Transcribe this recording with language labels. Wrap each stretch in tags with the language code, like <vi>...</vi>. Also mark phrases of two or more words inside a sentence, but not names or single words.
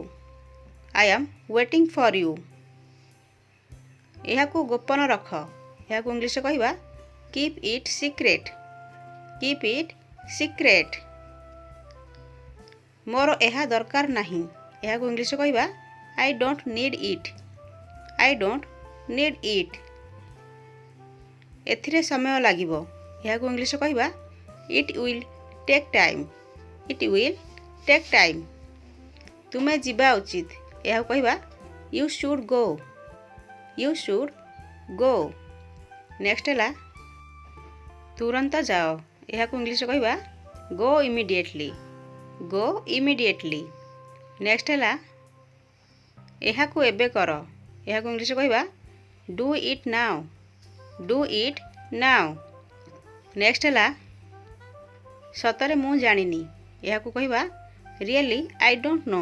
<en>I am waiting for you.</en> <or>ଏହାକୁ ଗୋପନ ରଖ ଏହାକୁ ଇଂଲିଶରେ କହିବା</or> <en>keep it secret. keep it secret.</en> <or>ମୋର ଏହା ଦରକାର ନାହିଁ ଏହାକୁ ଇଂଲିଶରେ କହିବା</or> <en>I don't need it. I don't need it.</en> <or>ଏଥିରେ ସମୟ ଲାଗିବ ଏହାକୁ ଇଂଲିଶରେ କହିବା</or> <en>it will take time. It will take time.</en> <or>ତୁମେ ଯିବା ଉଚିତ ଏହାକୁ କହିବା</or> <en>you should go. You should go.</en> <or>ନେକ୍ସଟ ହେଲା ତୁରନ୍ତ ଯାଅ ଏହାକୁ ଇଂଲିଶରେ କହିବା</or> <en>go immediately. Go immediately.</en> <or>ନେକ୍ସଟ ହେଲା ଏହାକୁ ଏବେ କର ଏହାକୁ ଇଂଲିଶରେ କହିବା</or> <en>do it now. do it now.</en> <or>ନେକ୍ସଟ ହେଲା ସତରେ ମୁଁ ଜାଣିନି ଏହାକୁ କହିବା</or> <en>really I don't know.</en>